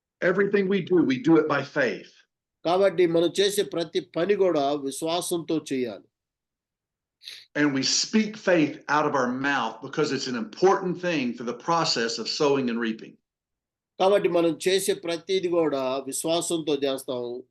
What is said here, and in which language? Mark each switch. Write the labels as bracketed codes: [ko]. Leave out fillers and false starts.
[en] Everything we do it by faith. [te] కాబట్టి మనం చేసే ప్రతి పని కూడా విశ్వాసంతో చేయాలి. [en] And we speak faith out of our mouth because it's an important thing for the process of sowing and reaping. [te] కాబట్టి మనం చేసే ప్రతిది కూడా విశ్వాసంతో చేస్తాం.